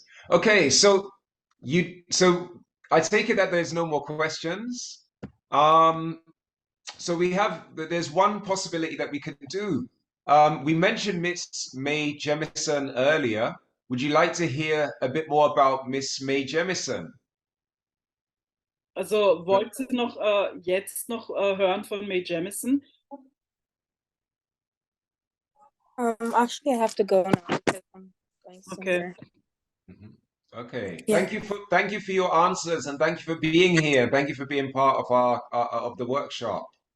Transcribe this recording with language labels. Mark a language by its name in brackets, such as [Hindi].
[English] Okay, so I take it that there's no more questions. So there's one possibility that we could do. We mentioned Miss May Jemison earlier. Would you like to hear a bit more about Miss May Jemison? [German] Also wollt ihr noch jetzt noch hören von May Jemison? [English] Actually, I have to go now because I'm going somewhere. Okay. Okay. Yeah. Thank you for your answers and thank you for being here. Thank you for being part of our of the workshop.